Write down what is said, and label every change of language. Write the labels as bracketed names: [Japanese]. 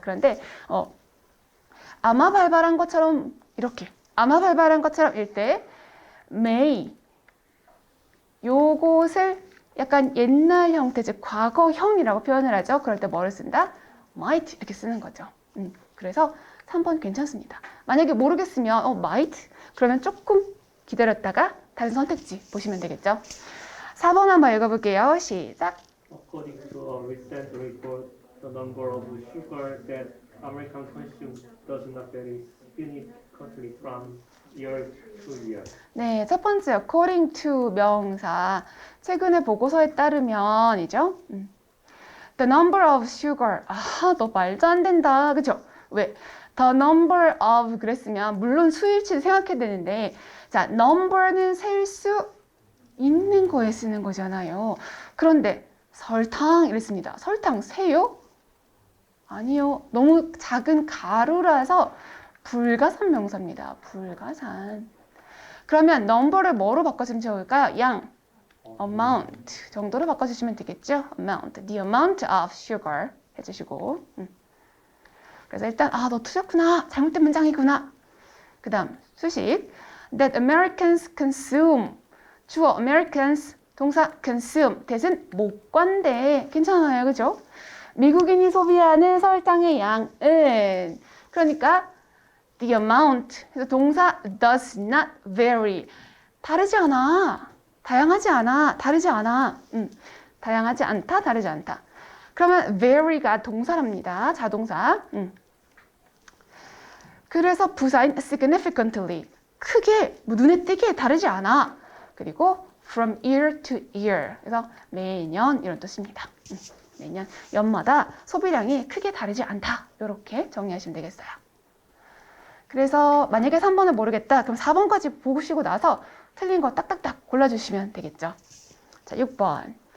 [Korean] 그런데 아마 발발한 것처럼 이렇게 아마 발발한 것처럼 일 때 may 요것을 약간 옛날 형태, 즉 과거형이라고 표현을 하죠. 그럴 때 뭐를 쓴다? might 이렇게 쓰는 거죠. 그래서 3번 괜찮습니다. 만약에 모르겠으면 might 그러면 조금 기다렸다가 다른 선택지 보시면 되겠죠. 4번 한번 읽어볼게요. 시작. [English] According to a recent report, the number of sugar that Americans consume does not vary significantly from year to year. [Korean] 네, 첫 번째 [English] according to [Korean] 명사. 최근의 보고서에 따르면이죠. [English] The number of sugar. [Korean] 아, 너 말도 안 된다. 그죠? 왜? [English] The number of [Korean] 그랬으면 물론 수일치를 생각해야 되는데 자, number는 셀 수 있는 거에 쓰는 거잖아요. 그런데 설탕 이랬습니다. 설탕 세요? 아니요. 너무 작은 가루라서 불가산 명사입니다. 불가산. 그러면 number를 뭐로 바꿔주면 좋을까요? 양. amount 정도로 바꿔주시면 되겠죠? [English] amount. The amount of sugar [Korean] 해주시고. 그래서 일단 너 틀렸구나. 잘못된 문장이구나. 그 다음 수식. [English] That Americans consume. [Korean] 주어 Americans, 동사 consume, that은 목관대. 괜찮아요, 그죠? 미국인이 소비하는 설탕의 양은 그러니까 [English] the amount, [Korean] 그래서 동사 [English] does not vary. [Korean] 다르지 않아. 다양하지 않아. 다르지 않아. 다양하지 않다, 다르지 않다. 그러면 vary가 동사랍니다. 자동사. 그래서 부사인 significantly, 크게, 눈에 띄게 다르지 않아. 그리고 [English] from year to year. [Korean] 그래서 매년 이런 뜻입니다. 매년, 연마다 소비량이 크게 다르지 않다. 이렇게 정리하시면 되겠어요. 그래서 만약에 3번을 모르겠다. 그럼 4번까지 보시고 나서 틀린 거 딱딱딱 골라주시면 되겠죠. 자, 6번.